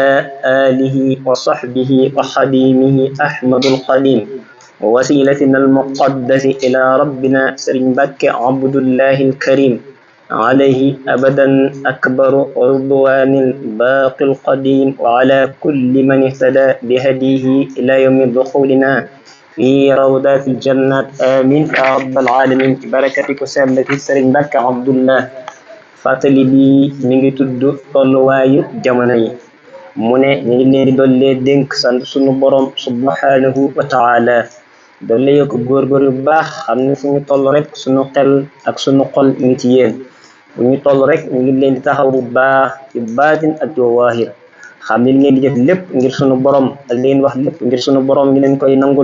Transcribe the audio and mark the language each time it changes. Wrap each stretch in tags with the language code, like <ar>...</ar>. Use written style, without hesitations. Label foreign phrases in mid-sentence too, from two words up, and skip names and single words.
<ar>آله وصحبه وخديمه أحمد القديم ووسيلتنا المقدس إلى ربنا سرين بك عبد الله الكريم، عليه أبدا أكبر رضوان الباقي القديم، وعلى كل من اهتدى بهديه إلى يوم دخولنا في روضات الجنات. آمين يا رب العالمين. بركتك سلة سرين بك عبد الله.</ar> <wo>fàttali bi mi ngi tudd tolluwaayu jamono yi mu ne ñu ngi leen di dollee dénk sant sunu borom</wo> <ar>سبحانه وتعالى,</ar> <wo>dollee yokk góorgóor yu baax, xam ne fu ñu toll rek sunu xel ak sunu xol ngi ci yéen. fu ñu toll rek ñu ngi leen di taxaw bu baax ci baatin ak ci waahir, xam ne ngeen di def lépp ngir sunu borom ak leen wax lépp ngir sunu borom ngi leen koy nangul.</wo>